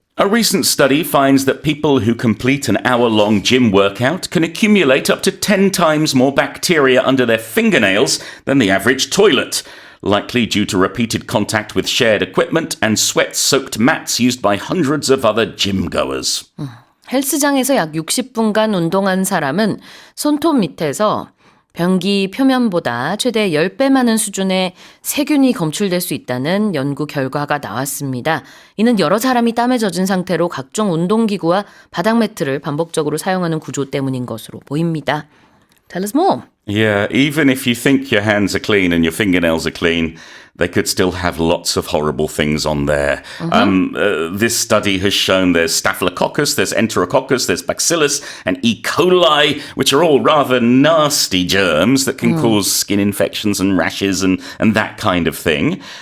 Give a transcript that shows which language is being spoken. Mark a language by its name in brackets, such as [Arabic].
[English] A recent study finds that people who complete an hour-long gym workout can accumulate up to 10 times more bacteria under their fingernails than the average toilet, likely due to repeated contact with shared equipment and sweat-soaked mats used by hundreds of other gym-goers. [Korean] 헬스장에서 약 60분간 운동한 사람은 손톱 밑에서 변기 표면보다 최대 10배 많은 수준의 세균이 검출될 수 있다는 연구 결과가 나왔습니다. 이는 여러 사람이 땀에 젖은 상태로 각종 운동기구와 바닥 매트를 반복적으로 사용하는 구조 때문인 것으로 보입니다. [English] Tell us more. Yeah, even if you think your hands are clean and your fingernails are clean, they could still have lots of horrible things on there. This study has shown there's Staphylococcus, there's Enterococcus, there's Bacillus, and E. coli, which are all rather nasty germs that can cause skin infections and rashes and that kind of thing.